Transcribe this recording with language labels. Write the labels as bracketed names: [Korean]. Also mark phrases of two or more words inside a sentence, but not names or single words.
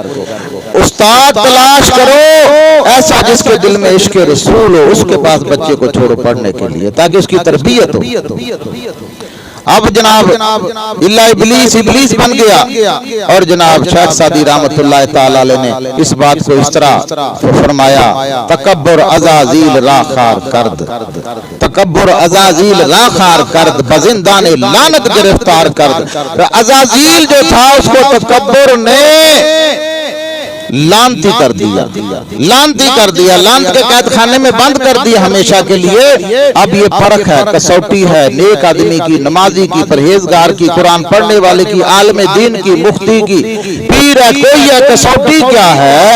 [Urdu] استاد تلاش کرو ایسا جس کے دل میں عشق رسول ہو، اس کے پاس بچے کو چھوڑو پڑھنے کے لیے تاکہ اس کی تربیت ہو۔ اب جناب [Arabic] الا ابلیس، [Urdu] ابلیس بن گیا۔ اور جناب شیخ سعدی رحمت اللہ تعالی علیہ نے اس بات کو اس طرح فرمایا، [Persian] تکبر عزازیل را خار کرد، تکبر عزازیل را خار کرد، بزندان لعنت گرفتار کرد۔ [Urdu] عزازیل جو تھا اس کو تکبر نے لانتی کر دیا، لانتی کر دیا، لانت کے قید خانے میں بند کر دیا ہمیشہ کے لیے۔ اب یہ فرق ہے، کسوٹی ہے نیک آدمی کی، نمازی کی، پرہیزگار کی، قرآن پڑھنے والے کی، عالم دین کی، مفتی کی، پیر ہے کوئی ہے، کسوٹی کیا ہے؟